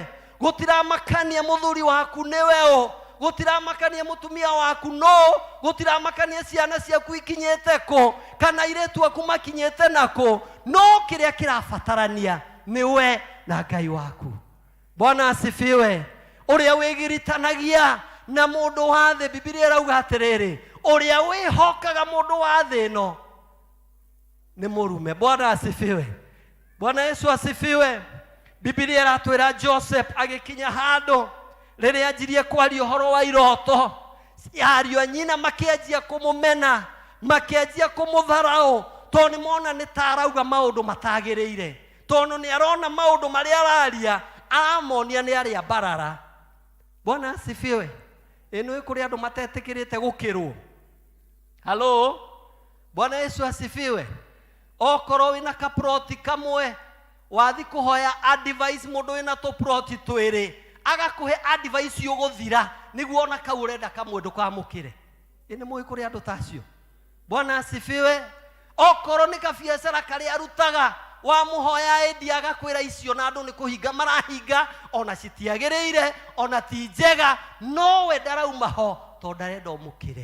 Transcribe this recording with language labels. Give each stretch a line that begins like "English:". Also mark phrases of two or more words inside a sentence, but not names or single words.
Kikuyu: Gũtiramakania mũthuri waku nĩwe ũ, gũtiramakania mũtumia waku no, gũtiramakania ciana ciaku ikinyĩte kũ kana airĩtu aku makinyĩte nakũ, no kĩrĩa kĩrabatarania nĩwe na Ngai waku.
Swahili: Bwana asifiwe.
Kikuyu: Ũrĩa wĩgiritanagia na mũndũ wa thĩ, Biblia ĩrauga atĩrĩrĩ, ũrĩa wĩhokaga mũndũ wa thĩ ĩno nĩ mũrume.
Swahili: Bwana asifiwe. Bwana Yesu asifiwe.
Kikuyu: Biblia ĩratwĩra Joseph agĩkinya handũ rĩrĩa anjirie kwaria ũhoro wa iroto, ariũ a nyina makĩanjia kũmũmena, makĩanjia kũmũtharaũ, tondũ nĩmona nĩ ta arauga maũndũ matagĩrĩire, tondũ nĩ arona maũndũ marĩa araria aramonia nĩ arĩa barara.
Swahili: Bwana asifiwe.
Kikuyu: Ĩno kũrĩ andũ matetĩkĩrĩte gũkĩrwo.
Swahili: Halo. Bwana Yesu asifiwe.
Kikuyu: Okorwo wĩna kaproti kamwe, wathi kuhoya advice mũndũ wĩna tũproti twĩrĩ, agakũhe advice ũgũthira nĩguo ona kau ũrenda kamwe ndũkamũkĩre. Nĩ mũĩ kũrĩ andũ tacio.
Swahili: Bwana asifiwe.
Kikuyu: Okorwo nĩ kabiacara karĩa arutaga, wa muhoya endi agakwĩra icio na andũ nĩ kũhinga marahinga, ona citiagĩrĩire, ona ti njega, no we ndarauma ho tondũ ndarenda ũmũkĩre.